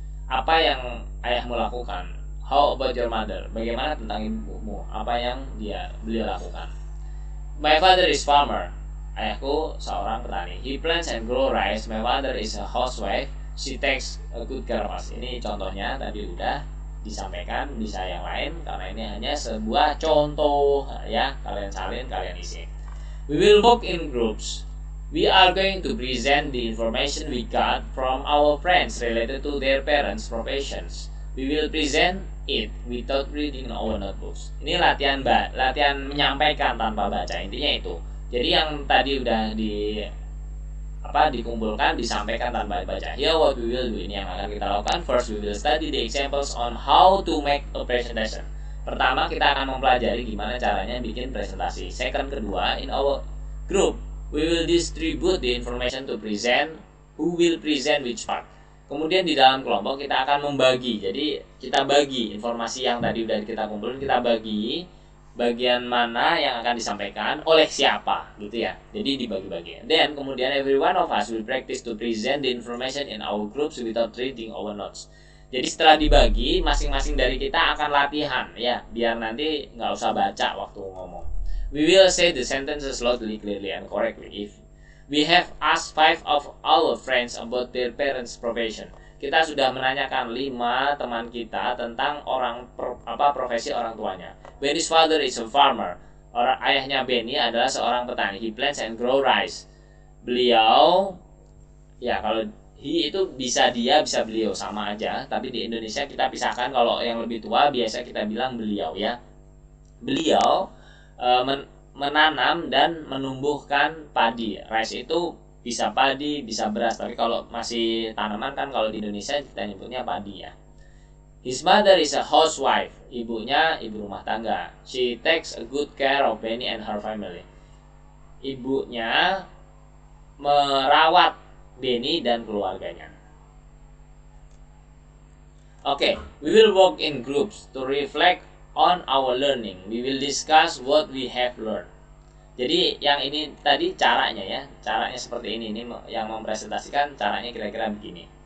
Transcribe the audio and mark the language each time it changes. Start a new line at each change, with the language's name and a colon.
Indonesian: Apa yang ayahmu lakukan?
English: How about your mother?
Indonesian: Bagaimana tentang ibumu? Apa yang beliau lakukan?
English: My father is farmer.
Indonesian: Ayahku seorang petani.
English: He plants and grow rice. My mother is a housewife. She takes a good care of us.
Indonesian: Ini contohnya tadi udah disampaikan, bisa yang lain karena ini hanya sebuah contoh ya. Kalian salin, kalian isi.
English: We will work in groups. We are going to present the information we got from our friends related to their parents' professions. We will present it without reading our notebooks.
Indonesian: Ini latihan menyampaikan tanpa baca, intinya itu. Jadi yang tadi udah dikumpulkan disampaikan tanpa baca.
English: Here what we will do,
Indonesian: ini yang akan kita lakukan.
English: First, we will study the examples on how to make a presentation.
Indonesian: Pertama, kita akan mempelajari gimana caranya bikin presentasi.
English: Second, kedua, in our group, we will distribute the information to present. Who will present which part?
Indonesian: Kemudian di dalam kelompok kita akan membagi. Jadi kita bagi informasi yang tadi udah kita kumpulin, kita bagi bagian mana yang akan disampaikan oleh siapa gitu ya. Jadi dibagi-bagi.
English: Dan kemudian every one of us will practice to present the information in our groups without reading our notes.
Indonesian: Jadi setelah dibagi, masing-masing dari kita akan latihan ya, biar nanti nggak usah baca waktu ngomong.
English: We will say the sentences loudly, clearly, and correctly. If we have asked 5 of our friends about their parents' profession,
Indonesian: kita sudah menanyakan 5 teman kita tentang profesi orang tuanya.
English: Benny's father is a farmer.
Indonesian: Ayahnya Benny adalah seorang petani.
English: He plants and grow rice.
Indonesian: Beliau, ya kalau he itu bisa dia, bisa beliau, sama aja. Tapi di Indonesia kita pisahkan, kalau yang lebih tua biasa kita bilang beliau ya. Beliau menanam dan menumbuhkan padi. Rice itu bisa padi, bisa beras, tapi kalau masih tanaman kan kalau di Indonesia kita nyebutnya padi ya.
English: His mother is a housewife.
Indonesian: Ibunya ibu rumah tangga.
English: She takes a good care of Benny and her family.
Indonesian: Ibunya merawat Benny dan keluarganya.
English: Okay, we will work in groups to reflect on our learning. We will discuss what we have learned.
Indonesian: Jadi yang ini tadi caranya ya, caranya seperti ini yang mempresentasikan caranya kira-kira begini.